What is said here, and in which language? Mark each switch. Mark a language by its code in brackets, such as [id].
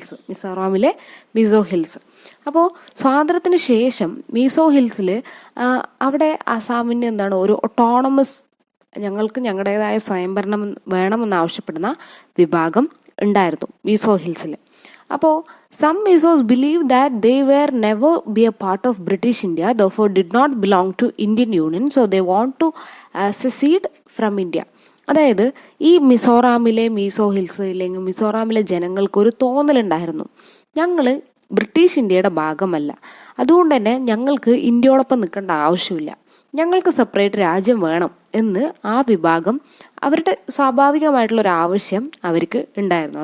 [ml] മിസോറാമിലെ meso hills. അപ്പോൾ സ്വാതന്ത്ര്യത്തിന് ശേഷം മീസോ ഹിൽസിൽ അവിടെ ആസാമിന് ഒരു ഓട്ടോണമസ്, ഞങ്ങൾക്ക് ഞങ്ങളുടേതായ സ്വയംഭരണം വേണമെന്ന് ആവശ്യപ്പെടുന്ന വിഭാഗം ഉണ്ടായിരുന്നു മീസോ ഹിൽസിൽ. [en] അപ്പോൾ some Misos believe that they were never be a part of British India, therefore did not belong to Indian Union, so they want to secede from India. [ml] അതായത് ഈ മീസോ ഹിൽസ് ഇല്ലെങ്കിൽ മിസോറാമിലെ ജനങ്ങൾക്ക് ഒരു തോന്നലുണ്ടായിരുന്നു, ഞങ്ങൾ ബ്രിട്ടീഷ് ഇന്ത്യയുടെ ഭാഗമല്ല, അതുകൊണ്ട് തന്നെ ഞങ്ങൾക്ക് ഇന്ത്യയോടൊപ്പം നിൽക്കേണ്ട ആവശ്യമില്ല, ഞങ്ങൾക്ക് സെപ്പറേറ്റ് രാജ്യം വേണം എന്ന് ആ വിഭാഗം അവരുടെ സ്വാഭാവികമായിട്ടുള്ള ഒരു ആവശ്യം അവർക്ക് ഉണ്ടായിരുന്നു.